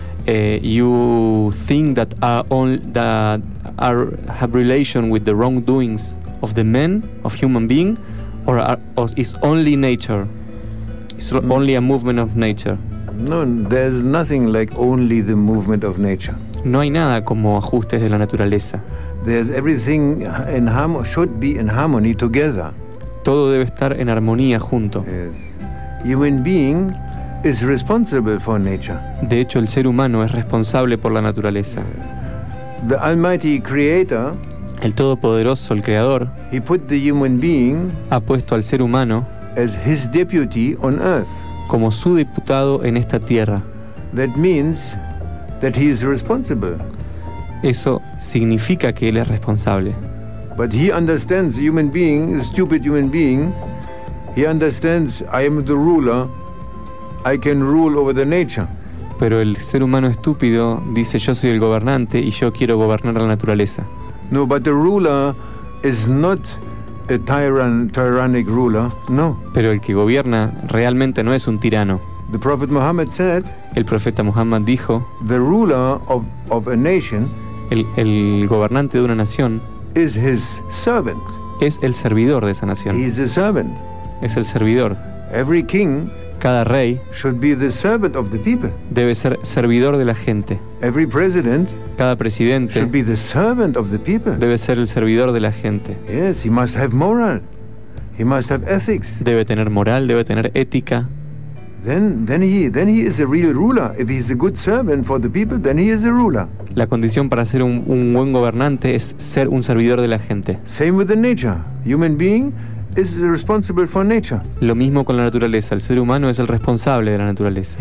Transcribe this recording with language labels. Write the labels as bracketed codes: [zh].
[en] You think that have relation with the wrongdoings of the men, of human being, or is only nature? It's only a movement of nature. No, there's nothing like only the movement of nature. [es] No hay nada como ajustes de la naturaleza. [en] There's everything in should be in harmony together. [es] Todo debe estar en armonía junto. [en] Yes. Human being is responsible for nature. [es] De hecho, el ser humano es responsable por la naturaleza. [en] The Almighty Creator, [es] El Todopoderoso, el Creador, [en] He put the human being [es] ha puesto al ser humano [en] as his deputy on earth. [es] Como su diputado en esta tierra. [en] That means that he is responsible. [es] Eso significa que él es responsable. [en] But he understands the human being, the stupid human being. He understands I am the ruler. I can rule over the nature. [es] Pero el ser humano estúpido dice yo soy el gobernante y yo quiero gobernar la naturaleza. [en] No, but the ruler is not a tyrannic ruler. [es] No. Pero el que gobierna realmente no es un tirano. [en] The Prophet Muhammad said. [es] El profeta Muhammad dijo. [en] The ruler of a nation. [es] El gobernante de una nación. [en] Is his servant. [es] Es el servidor de esa nación. [en] He is a servant. [es] Es el servidor. [en] Every king. [es] Cada rey. [en] Should be the servant of the people. [es] Debe ser servidor de la gente. [en] Every president. [es] Cada presidente. [en] Should be the servant of the people. [es] Debe ser el servidor de la gente. [en] Yes, he must have moral. He must have ethics. [es] Debe tener moral, debe tener ética. [en] Then he is a real ruler. If he is a good servant for the people, then he is a ruler. [es] La condición para ser un buen gobernante es ser un servidor de la gente. [en] Same with the nature. Human being is responsible for nature. [es] Lo mismo con la naturaleza. El ser humano es el responsable de la naturaleza.